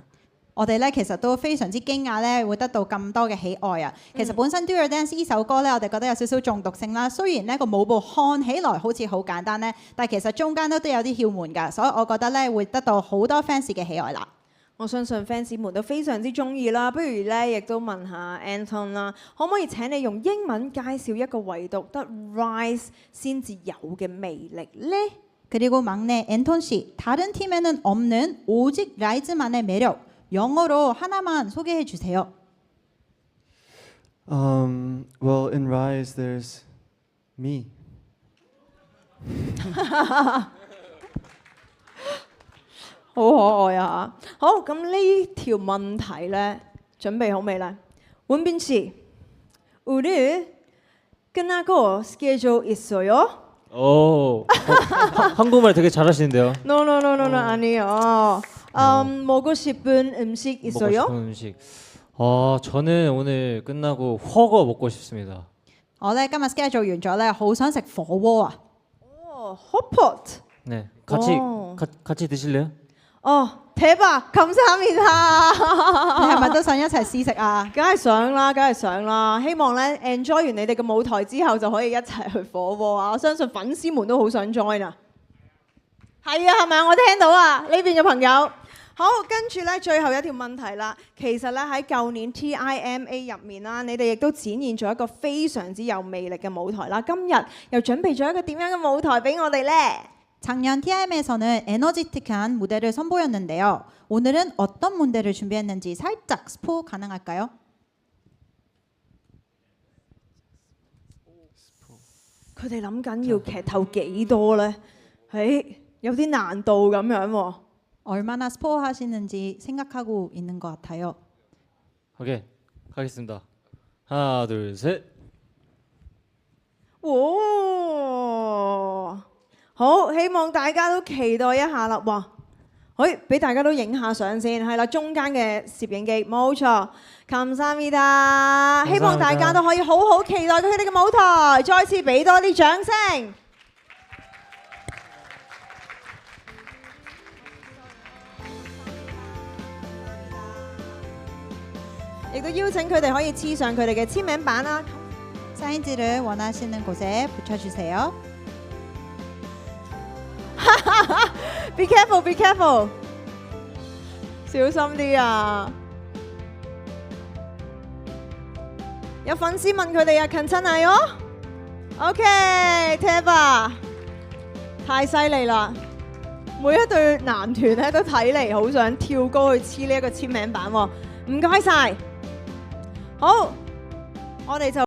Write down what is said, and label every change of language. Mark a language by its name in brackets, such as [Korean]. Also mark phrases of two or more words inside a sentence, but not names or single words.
[Cantonese] 我哋咧其實都非常之驚訝咧，會得到咁多嘅喜愛啊！其實本身《Do Your Dance》呢首歌咧，我哋覺得有少少中毒性啦。雖然呢個舞步看起來好似好簡單咧，但係其實中間都有啲竅門㗎，所以我覺得咧會得到好多 fans 嘅喜愛啦。我相信 fans 們都非常之中意啦。不如咧亦都問下 Anton 啦，可唔可以請你用英文介紹一個唯獨得 Rise 先至有嘅魅力呢？ [Korean] 그리고 막내 앤톤 씨, 다른 팀에는 없는 오직 라이즈만의 매력. 영어로 하나만 소개해 주세요. [English] Well, in Rise, there's me. [Cantonese] 好可愛啊！好，咁呢條問題咧，準備好未咧？ [Korean] 원빈 씨, 우리 끝나고 스케줄 있어요? 한국말 되게 잘하시는데요. No, 아니요. 먹고 싶은 음식 있어요? 먹고 싶은 음식. 저는 오늘 끝나고 훠궈 먹고 싶습니다. [Cantonese] 我咧今日 schedule 完咗咧，好想食火鍋啊！ 헛pot. [Korean] 네, 오. 같이 드실래요? 대박! 감사합니다. [Cantonese] 你係咪都想一齊試食啊？梗係想啦！希望咧 enjoy 完你哋嘅舞台之後，就可以一齊去火鍋啊！我相信粉絲們都好想 join 啊！係啊，係咪？我聽到啊，呢邊嘅朋友。好，跟住咧最後一條問題啦。其實咧喺舊年 TIMA 入面啦，你哋亦都展現咗一個非常之有魅力嘅舞台啦。今日又準備咗一個點樣嘅舞台俾我哋呢？ [Korean] 작년 TIM에서는 에너지틱한 무대를 선보였는데요. 오늘은 어떤 무대를 준비했는지 살짝 스포 가능할까요? [Cantonese] 佢哋諗緊要劇透幾多呢？有啲難度咁樣喎。 [Korean] 얼마나 스포 하시는지 생각하고 있는 것 같아요. 오케이, 가겠습니다. 하나, 둘, 셋. 哇！ [Cantonese] 好，希望大家都期待一下啦。哇！俾大家都影下相先，係啦，中間嘅攝影機，冇錯。감사합니다，希望大家都可以好好期待佢哋嘅舞台，再次俾多啲掌聲。亦都邀請佢哋可以黐上佢哋嘅簽名版啦。 [Korean] 사인지를 원하시는 곳에 붙여주세요. [English] Be careful, be careful， [Cantonese] 小心啲啊！有粉絲問佢哋啊，近親係哦。OK，Teba， 太犀利啦！每一對男團咧都睇嚟好想跳高去黐呢一個簽名版喎。唔該晒。好，我哋就。